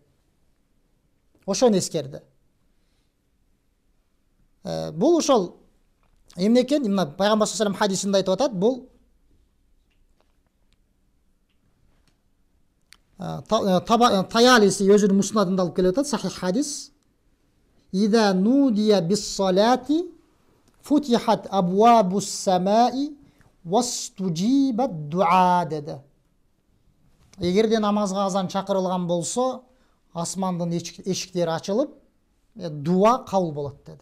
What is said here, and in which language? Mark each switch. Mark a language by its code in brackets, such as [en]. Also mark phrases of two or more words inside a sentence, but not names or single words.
[ky] Ошону эскерди. Бул ошол эмне экен? Мына пайгамбар [ar] صلى الله عليه وسلم [ky] хадисинде айтып атат, бул Таялиси өзүнүн муснадында алып келип атат, сахих хадис. [ar] إذا نودي بالصلاة فتحت أبواب السماء واستجيب الدعاء деди. [ky] Эгерде намазга азан чакырылган болсо, асмандын эшиктери ачылып, дуа кабыл болот деди.